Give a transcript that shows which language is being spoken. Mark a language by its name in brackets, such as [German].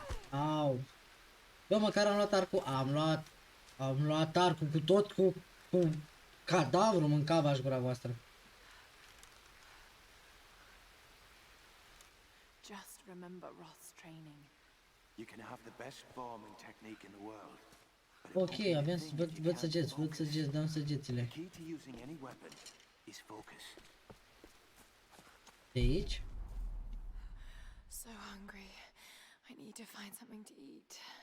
[Romanian] Au. Bă, măcar am luat arcul. Am luat arcul cu tot cu cadavru, mâncava-și gura voastră. [English] Just remember Roth's training. You can have the best farming technique in the world. [Romanian] Ok, avem, văd săgeți, dăm săgețile. [English] The key to using any weapon is focus. [Romanian] De aici? [English] So hungry. I need to find something to eat.